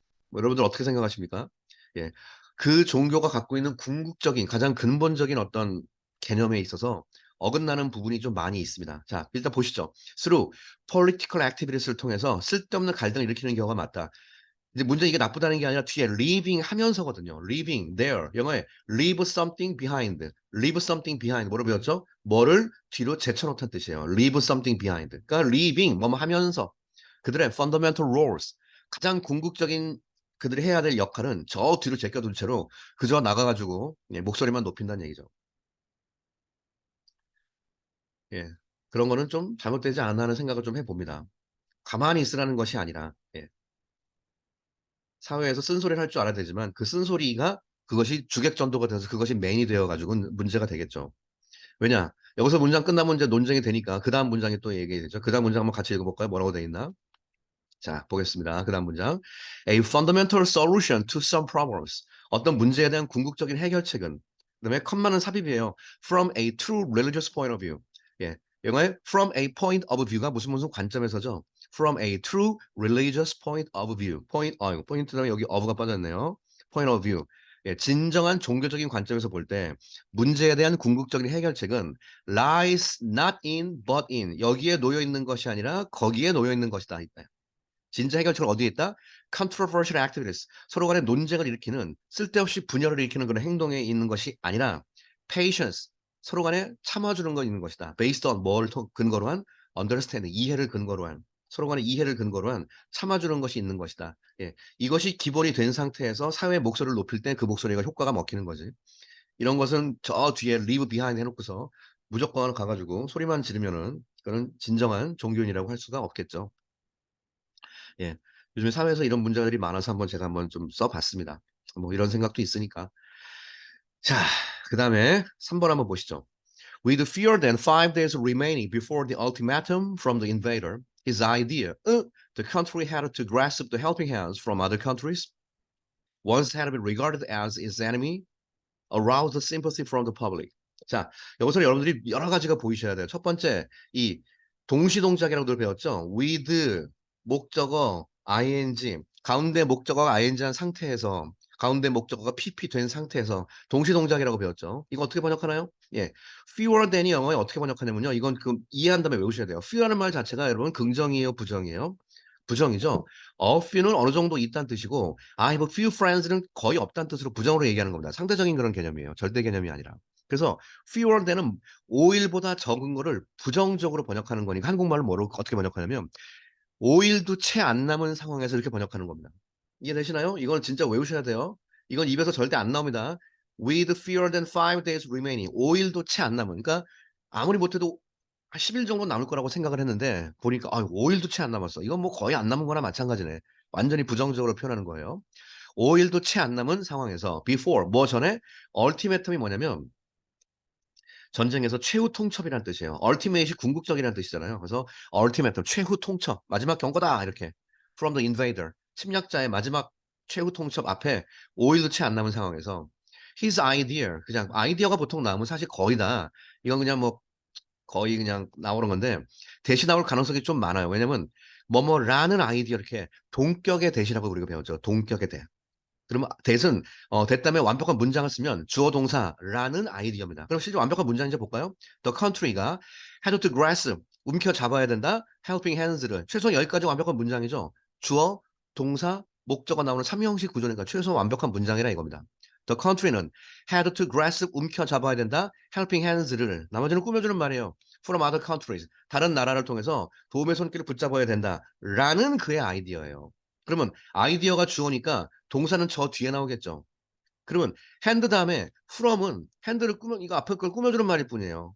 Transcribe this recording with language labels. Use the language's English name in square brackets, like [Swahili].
[Korean] 뭐 여러분들 어떻게 생각하십니까? 예. 그 종교가 갖고 있는 궁극적인 가장 근본적인 어떤 개념에 있어서 어긋나는 부분이 좀 많이 있습니다. 자, 일단 보시죠. [English] through political activities [Korean] 를 통해서 쓸데없는 갈등을 일으키는 경우가 많다. 이제 문제는 이게 나쁘다는 게 아니라 뒤에 leaving 하면서거든요. [English] leaving there. [Korean] 영어에 [English] leave something behind. leave something behind. [Korean] 뭐로 배웠죠? 뭐를 뒤로 제쳐놓다는 뜻이에요. [English] leave something behind. [Korean] 그러니까 leaving 뭐뭐 하면서 그들의 [English] fundamental roles [Korean] 가장 궁극적인 그들이 해야 될 역할은 저 뒤로 제껴둔 채로 그저 나가가지고 예, 목소리만 높인다는 얘기죠. 예. 그런 거는 좀 잘못되지 않나 하는 생각을 좀 해봅니다. 가만히 있으라는 것이 아니라 예. 사회에서 쓴소리를 할 줄 알아야 되지만 그 쓴소리가 그것이 주객전도가 돼서 그것이 메인이 되어 가지고는 문제가 되겠죠. 왜냐? 여기서 문장 끝나면 이제 논쟁이 되니까 그다음 문장이 또 얘기되죠. 그다음 문장 한번 같이 읽어 볼까요? 뭐라고 돼 있나? 자, 보겠습니다. 그다음 문장. [English] A fundamental solution to some problems. [Korean] 어떤 문제에 대한 궁극적인 해결책은 그다음에 컴마는 삽입이에요. [English] From a true religious point of view. [Korean] 예. 영어에 [English] from a point of view가 [Korean] 무슨 관점에서죠. [English] From a true religious point of view. [Korean] 포인트 다음에 여기 of가 빠졌네요. [English] point of view. [Korean] 예, 진정한 종교적인 관점에서 볼 때 문제에 대한 궁극적인 해결책은 [English] lies not in but in. [Korean] 여기에 놓여 있는 것이 아니라 거기에 놓여 있는 것이다. 진짜 해결책은 어디에 있다? [English] controversial activities. [Korean] 서로 간에 논쟁을 일으키는 쓸데없이 분열을 일으키는 그런 행동에 있는 것이 아니라 patience. 서로 간에 참아주는 거 있는 것이다. [English] based on [Korean] 뭘 근거로 한 understanding. 이해를 근거로 한 서로 간의 이해를 근거로 한 참아주는 것이 있는 것이다. 예. 이것이 기본이 된 상태에서 사회의 목소리를 높일 때 그 목소리가 효과가 먹히는 거지. 이런 것은 저 뒤에 [English] leave behind [Korean] 해놓고서 무조건 가가지고 소리만 지르면은 그건 진정한 종교인이라고 할 수가 없겠죠. 예. 요즘에 사회에서 이런 문제들이 많아서 제가 한번 좀 써봤습니다. 뭐 이런 생각도 있으니까. 자, 그다음에 3번 한번 보시죠. [English] With fewer than 5 days remaining before the ultimatum from the invader, his idea, the country had to grasp the helping hands from other countries, once had been regarded as its enemy, arouse the sympathy from the public. [Korean] 자, 여기서 여러분들이 여러 가지가 보이셔야 돼요. 첫 번째, 이 동시동작이라고 늘 배웠죠? with 목적어 ing 가운데 목적어가 ing한 상태에서 가운데 목적어가 pp 된 상태에서 동시동작이라고 배웠죠. 이거 어떻게 번역하나요? 예, fewer than이 영어에 어떻게 번역하냐면요. 이건 그 이해한 다음에 외우셔야 돼요. few라는 말 자체가 여러분 긍정이에요, 부정이에요? 부정이죠. a few는 어느 정도 있다는 뜻이고 [English] I have a few friends [Korean] 는 거의 없다는 뜻으로 부정으로 얘기하는 겁니다. 상대적인 그런 개념이에요. 절대 개념이 아니라. 그래서 [English] fewer than [Korean] 은 5일보다 적은 거를 부정적으로 번역하는 거니까 한국말로 뭐로 어떻게 번역하냐면 5일도 채 안 남은 상황에서 이렇게 번역하는 겁니다. 이해되시나요? 이건 진짜 외우셔야 돼요. 이건 입에서 절대 안 나옵니다. [English] With fewer than 5 days remaining. [Korean] 5일도 채 안 남은. 그러니까 아무리 못해도 한 10일 정도 남을 거라고 생각을 했는데 보니까 5일도 채 안 남았어. 이건 뭐 거의 안 남은 거나 마찬가지네. 완전히 부정적으로 표현하는 거예요. 5일도 채 안 남은 상황에서 before 뭐 전에 ultimatum이 뭐냐면 전쟁에서 최후 통첩이라는 뜻이에요. ultimate이 궁극적이라는 뜻이잖아요. 그래서 ultimatum 최후 통첩 마지막 경고다 이렇게 [English] from the invader [Korean] 침략자의 마지막 최후 통첩 앞에 5일도 채 안 남은 상황에서 [English] his idea [Korean] 그냥 아이디어가 보통 나오면 사실 거의 다 이건 그냥 뭐 거의 그냥 나오는 건데 대신 나올 가능성이 좀 많아요. 왜냐면 뭐뭐라는 아이디어 이렇게 동격의 대시라고 우리가 배웠죠. 동격의 대. 그러면 대은 됐다음에 완벽한 문장을 쓰면 주어 동사라는 아이디어입니다. 그럼 실제 완벽한 문장 이제 볼까요? [English] The country가 had to grasp [Korean] 움켜 잡아야 된다. helping hands를 최소한 여기까지 완벽한 문장이죠. 주어, 동사, 목적어 나오는 3형식 구조니까 최소한 완벽한 문장이라 이겁니다. [English] The country는 had to grasp [Korean] 움켜 잡아야 된다. helping hands를 나머지는 꾸며주는 말이에요. [English] From other countries [Korean] 다른 나라를 통해서 도움의 손길을 붙잡아야 된다. 라는 그의 아이디어예요. 그러면 아이디어가 주어니까 동사는 저 뒤에 나오겠죠. 그러면 hand 다음에 from은 hand를 꾸며 이거 앞에 걸 꾸며주는 말일 뿐이에요.